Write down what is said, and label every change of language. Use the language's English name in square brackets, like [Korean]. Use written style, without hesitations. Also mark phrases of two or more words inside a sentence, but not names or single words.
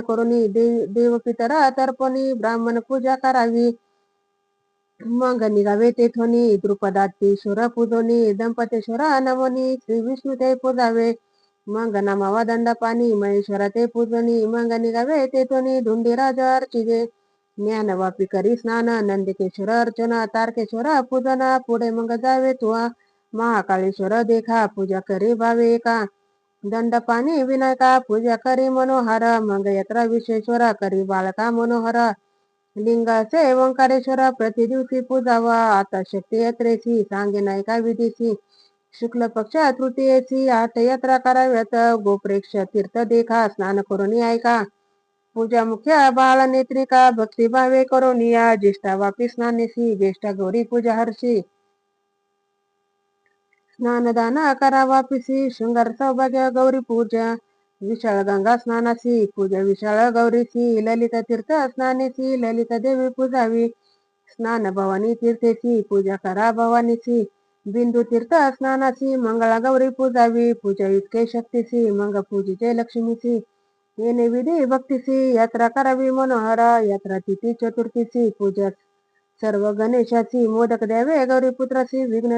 [Marathi] करुनी देव पितर तर्पणी ब्राह्मण पूजा करावी मग निघावे तेथोनी द्रुपदातीश्वर पूजोनी दंपतेश्वर नमोनी श्री विष्णू ते पूजावे मग नमावा दंडपाणी महेश्वर ते पूजनी मग निघावे तेथोनी धुंडीराज अर्चिजे ज्ञानवापी करी स्नान नंदिकेश्वर अर्चना तारकेश्वर पूजन पुढे मग जावे तुआ महाकाळेश्वर देखा पूजा करी भावे का दंडपाणी विनायका पूजा करी मनोहर मग यात्रा विश्वेश्वर करी बाळका मनोहर लिंगाचे ओंकारेश्वर प्रति दिवशी पूजावा आता शक्ती यात्रेची सांगे नायका विधीची शुक्ल पक्ष तृतीयेची 8 यात्रा कराव्यात गोप्रेक्ष तीर्थ देखा स्नान करून ऐका पूजा मुख्य बाळ नेत्रिका भक्तिभावे करून या ज्येष्ठा वापी स्नानेसी ज्येष्ठा गौरी पूजा हर्षी स्नानदान करा वापिसी शृंगार सौभाग्य गौरी पूजा विशाळ गंगा स्नानासी पूजा विशाळ गौरीची ललित तीर्थ स्नानेसी ललित देवी पूजावी स्नान भवानी तीर्थेची पूजा करा भवानीची बिंदू तीर्थ स्नानाची मंगळा गौरी पूजावी पूजा इतके शक्तीची मग पूजेचे लक्ष्मीची येणे विधी भक्तीची यात्रा करावी मनोहर यात्रा तिथी चतुर्थीची पूजा सर्व गणेशाची मोदक द्यावे गौरीपुत्राची विघ्न